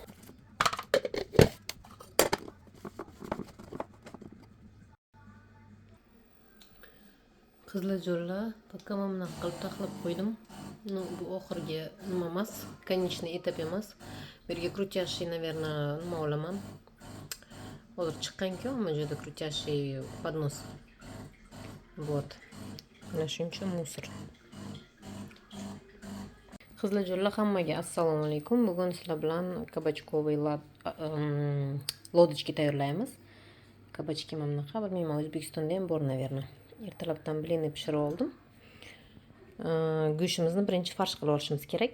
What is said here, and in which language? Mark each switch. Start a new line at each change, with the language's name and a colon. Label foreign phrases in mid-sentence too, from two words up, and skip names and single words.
Uzbek: Qizlarjonlar, poka mana bunaqa qilib taxlab qo'ydim. Bu oxirgi nima emas,
Russian: конечный этап
Uzbek: emas. Bu yerga
Russian: крутящий, наверное,
Uzbek: nima olaman. Hozir chiqqan-ku, mana bu yerda
Russian: крутящий поднос. Вот.
Uzbek: Mana shuncha musor. Qizlarjonlar, hammaga assalomu alaykum. Bugun sizlar bilan
Russian: кабачковый лодочки
Uzbek: tayyorlaymiz. Kabachki mana bunaqa, bilmayman, O'zbekistonda ham bor, наверное. Ertalabdan blini pishirib oldim. Go'shtimizni birinchi farsh qilib olishimiz kerak.